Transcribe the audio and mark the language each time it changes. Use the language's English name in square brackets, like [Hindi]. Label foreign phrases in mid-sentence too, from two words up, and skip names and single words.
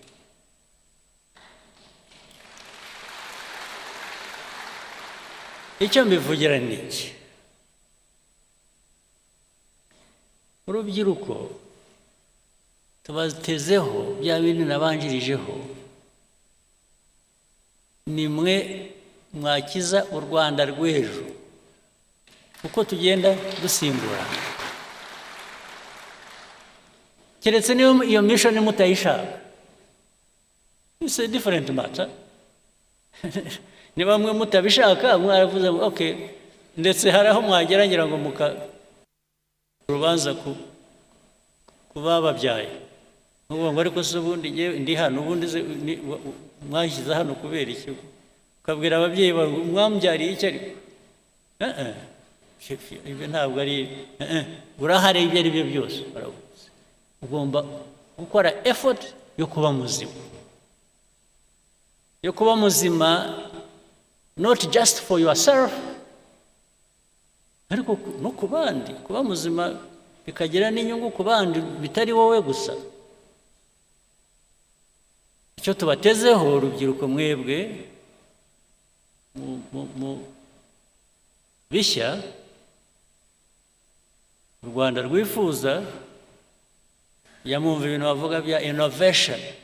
[Kinyarwanda] icyo mbivugira ni iki urubyiruko tubatezeho bya bintu nabanjirijeho nimwe mwakiza u Rwanda rw'ejo uko tugenda dusimbura keretse niyo iyo mission mutayishaka [English] it's a different matter [Kinyarwanda] ni bamwe mutabishaka mwaravuze okay ndetse hari aho mwageragera ngo rubanza kubababyaye ngo ariko se ubundi ndi hano ubundi mwashyize hano kubera iki ukabwira ababyeyi bawe mwambyariye iki ariko ibyo ntabwo ari urahari ibyo ari byo byose baravuze ugomba gukora effort yo kuba muzima [English] not just for yourself [Kinyarwanda] ariko no ku bandi kuba muzima bikagira n'inyungu ku bandi bitari wowe gusa icyo tubatezeho urubyiruko mwebwe mu bishya u Rwanda rwifuza yamumva ibintu bavuga bya innovation